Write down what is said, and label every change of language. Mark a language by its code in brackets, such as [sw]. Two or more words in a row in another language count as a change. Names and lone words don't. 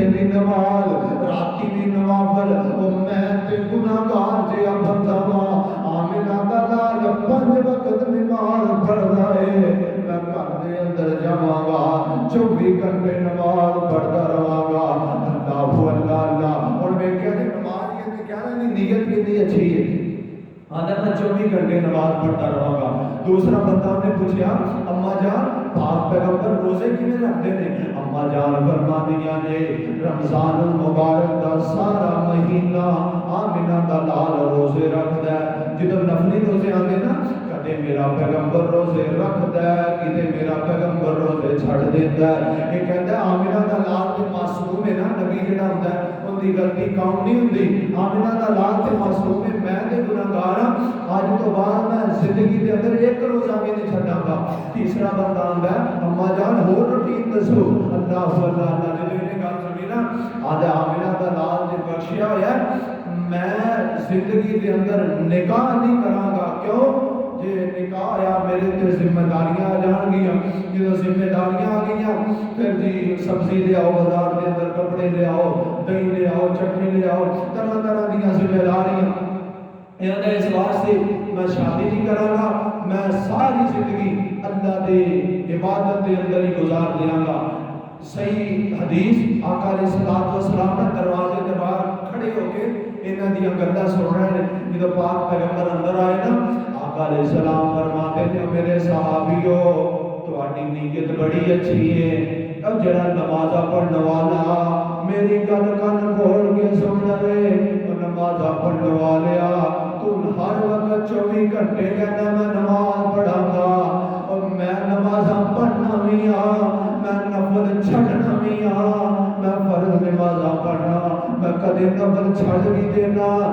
[pa] نماز راتی بھی نوافل او میں تے گناہگار جیا بندہ وا آمنہ دا لال 5 وقت نماز پڑھدا اے میں گھر دے اندر جاواں گا 24 گھنٹے نماز پڑھدا رہاں گا اللہ اللہ ہن ویکھیا کہ نماز کی کیا نا نیت کتنی اچھی ہے آدھا میں 24 گھنٹے نماز [ur] پڑھتا رہوں گا [pa] دوسرا بندہ نے پوچھا اما جان پاک پیغمبر روزے کیویں [ur] رکھتے ہیں [pa] اما جان فرما دیا نے رمضان المبارک دا سارا مہینہ آمنہ دا لال روزے رکھدا ہے جدوں نفلی روزے آندے نا کدے میرا پیغمبر روزے رکھدا ہے کدے میرا پیغمبر روزے چھڑ دیندا ہے یہ کہندا ہے آمنہ دا لال تے معصوم ہے نا نبی جڑا ہوندا ہے ان دی غلطی کاؤنٹ نہیں ہوندی آمنہ دا لال تے معصوم ہے میں تے گناہگار ہاں اج تو بعد میں زندگی دے اندر ایک روزہ بھی نہیں چھڈاں گا تیسرا بندہ آندا ہے اما جان ہور روٹین دسو اللہ اللہ جدوں یہ گل سنی نا آدھا آمنہ دا لال نے بخشیا ہویا میں زندگی دے اندر نکاح نہیں کراں گا کیوں جے نکاح آیا میرے تے ذمہ داریاں آ جان گیاں جدوں ذمہ داریاں آ گئیاں پھر جی سبزی لے آؤ بازار دے اندر کپڑے لے آؤ دہی لے آؤ چٹنی لے آؤ طرح طرح دیاں ذمہ داریاں اس واسطے میں شادی نہیں کراں گا میں ساری زندگی اللہ دے عبادت دے اندر ہی گزار دیاں گا صحیح حدیث آقا [ar] علیہ الصلوۃ والسلام [pa] نے [ur] دروازے کے باہر کھڑے ہو کے [pa] انہاں دیاں گلاں سن رہے ہیں جدوں پاک پیغمبر اندر آئے نا آقا [ar] علیہ السلام [ur] فرماتے ہیں میرے صحابیو [pa] تہاڈی نیت بڑی اچھی ہے اب جڑا نماز پڑھن والا میری گل کن کھول کے سن لے نماز پڑھن والیا تو ہر وقت 24 گھنٹے کہنا میں نماز پڑھاں گا اور میں نماز پڑھنا بھی ہاں میں نفل چھڑنا بھی ہاں میں فرض نماز پڑھنا میں کدے نفل چھڑ بھی دینا